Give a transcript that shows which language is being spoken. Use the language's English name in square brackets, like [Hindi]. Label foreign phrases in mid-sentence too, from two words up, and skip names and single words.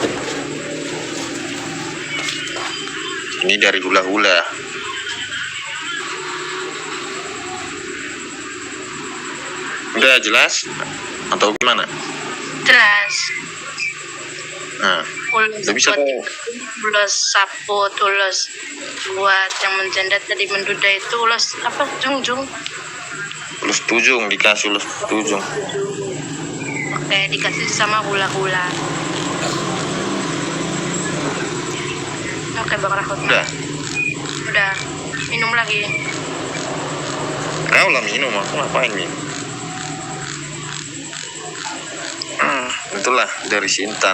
[Indonesian] Ini dari hula-hula. Udah jelas? Atau gimana? Jelas. Nah, Ulos udah bisa buat kok. [Batak Toba] ulos saput, [Indonesian] ulos buat yang menjanda tadi menduda itu ulos apa? Jungjung. [Batak Toba] Ulos tujung, [Indonesian] dikasih [Batak Toba] ulos tujung. [Indonesian] Oke, dikasih sama hula-hula. Oke, Bang Rahmat. Udah. Minum lagi. Kau lah minum, aku ngapain minum? Itulah dari Sintan.